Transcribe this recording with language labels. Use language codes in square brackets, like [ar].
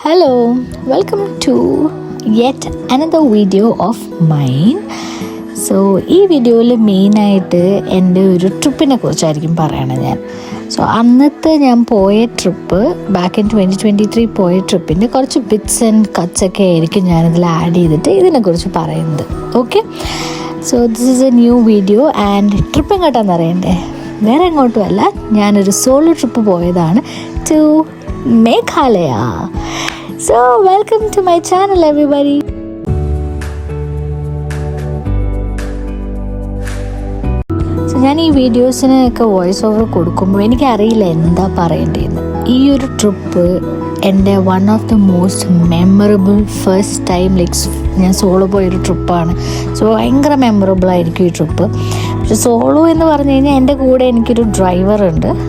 [en] Hello, welcome to yet another video of mine. [ml] So ഈ വീഡിയോയിൽ മെയിനായിട്ട് എൻ്റെ ഒരു ട്രിപ്പിനെ കുറിച്ചായിരിക്കും പറയണത് ഞാൻ. സോ അന്നത്തെ ഞാൻ പോയ ട്രിപ്പ് [en] back in 2023 [ml] പോയ ട്രിപ്പിൻ്റെ കുറച്ച് [en] bits and cuts [ml] ഒക്കെ ആയിരിക്കും ഞാനിതിൽ ആഡ് ചെയ്തിട്ട് ഇതിനെക്കുറിച്ച് പറയുന്നത്. [en] okay, so this is a new video and trip [ml] എങ്ങോട്ടാന്ന് അറിയണ്ടേ? വേറെ എങ്ങോട്ടുമല്ല, ഞാനൊരു സോളോ ട്രിപ്പ് പോയതാണ് to Meghalaya. [en] So welcome to my channel everybody. [ml] So ഞാൻ ഈ വീഡിയോസിനൊക്കെ വോയിസ് ഓവർ കൊടുക്കുമ്പോൾ എനിക്കറിയില്ല എന്താ പറയേണ്ടതെന്ന്. ഈ ഒരു ട്രിപ്പ് എൻ്റെ [en] one of the most memorable first time [ml] ഞാൻ സോളോ പോയൊരു ട്രിപ്പാണ്. സോ ഭയങ്കര മെമ്മറബിൾ ആയിരിക്കും ഈ ട്രിപ്പ്. പക്ഷെ സോളോ എന്ന് പറഞ്ഞു കഴിഞ്ഞാൽ എൻ്റെ കൂടെ എനിക്കൊരു ഡ്രൈവർ ഉണ്ട്.